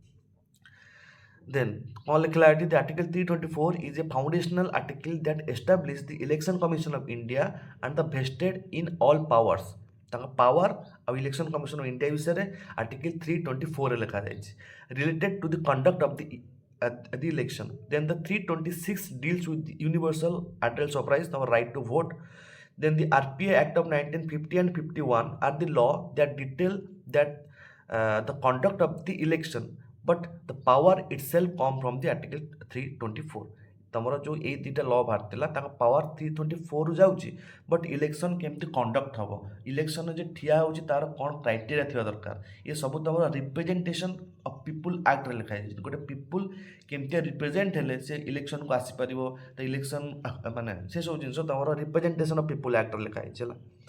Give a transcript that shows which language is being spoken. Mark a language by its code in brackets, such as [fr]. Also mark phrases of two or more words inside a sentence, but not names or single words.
[en] ଦେନ୍ [or] କ'ଣ ଲେଖିଲା ଏଠି, [en] the article 324 is a foundational article that establish the Election Commission of India and the vested in all powers. [or] ତାଙ୍କ ପାୱାର ଆଉ ଇଲେକ୍ସନ୍ କମିଶନ୍ ଅଫ୍ ଇଣ୍ଡିଆ ବିଷୟରେ ଆର୍ଟିକଲ୍ 324ରେ ଲେଖାଯାଇଛି। [en] related to the conduct of the election. Then the 326 deals with the universal adult suffrage, our right to vote. Then the RPA Act of 1950 and 51 are the law that detail that the conduct of the election, but the power itself come from the article 324। [or] ତମର ଯେଉଁ ଏଇ ଦୁଇଟା ଲ ବାହାରିଥିଲା ତାଙ୍କ ପାୱାର 324ରୁ ଯାଉଛି, [en] but election [or] କେମିତି କଣ୍ଡକ୍ଟ ହେବ, ଇଲେକ୍ସନ୍ରେ ଯେ ଠିଆ ହେଉଛି ତାର କ'ଣ କ୍ରାଇଟେରିଆ ଥିବା ଦରକାର, ଏ ସବୁ ତମର ରିପ୍ରେଜେଣ୍ଟେସନ୍ ଅଫ୍ ପିପୁଲ୍ ଆକ୍ଟରେ ଲେଖା ହେଇଛି। ଗୋଟେ ପିପୁଲ୍ କେମିତିଆ ରିପ୍ରେଜେଣ୍ଟ ହେଲେ ସେ ଇଲେକ୍ସନ୍କୁ ଆସିପାରିବ, ତ ଇଲେକ୍ସନ୍ ମାନେ ସେସବୁ ଜିନିଷ ତମର ରିପ୍ରେଜେଣ୍ଟେସନ୍ ଅଫ୍ ପିପୁଲ୍ ଆକ୍ଟରେ ଲେଖା ହେଇଛି ହେଲା।